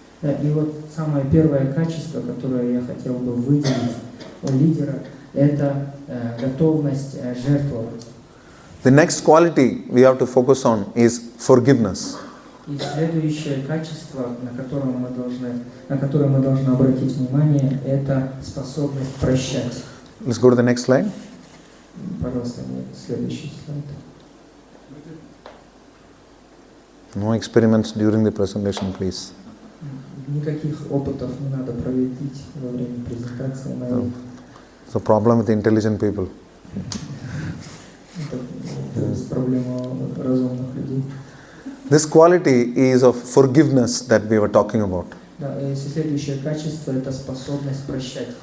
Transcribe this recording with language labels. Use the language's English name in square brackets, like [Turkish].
[Russian] И вот самое первое качество, которое я хотел бы выделить у лидера – это готовность жертвовать. [English] The next quality we have to focus on is forgiveness. [Russian] И следующее качество, на которое мы должны обратить внимание, это способность прощать. [English] Let's go to the next slide. [Russian] Пожалуйста, следующий слайд. [English] No experiments during the presentation, please. [Russian] Никаких опытов не надо проводить во время презентации моей. [English] It's a problem with intelligent people. [Russian] Это проблема разумных людей. [English] This quality is of forgiveness that we were talking about. [Russian] Да, и следующее качество – это способность прощать.